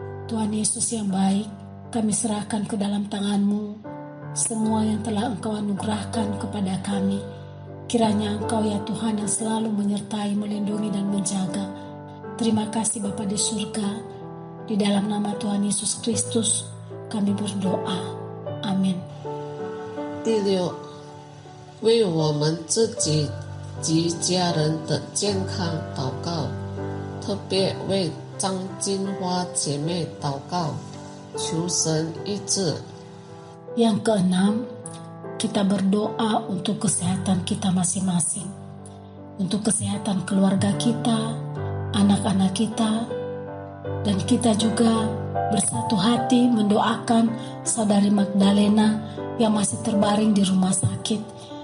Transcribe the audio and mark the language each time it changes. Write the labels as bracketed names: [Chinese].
[Indonesian] Tuhan Yesus yang baik, kami serahkan ke dalam tangan-Mu semua yang telah Engkau anugerahkan kepada kami. Kiranya Engkau ya Tuhan yang selalu menyertai, melindungi dan menjaga. Terima kasih Bapa di surga. Di dalam nama Tuhan Yesus Kristus kami berdoa. Amin. [Chinese] 第六，为我们自己及家人的健康祷告，特别为张金花姐妹祷告，求神医治。 [Indonesian] Yang keenam, kita berdoa untuk kesehatan kita masing-masing, untuk kesehatan keluarga kita, anak-anak kita, dan kita juga bersatu hati mendoakan saudari Magdalena yang masih terbaring di rumah sakit.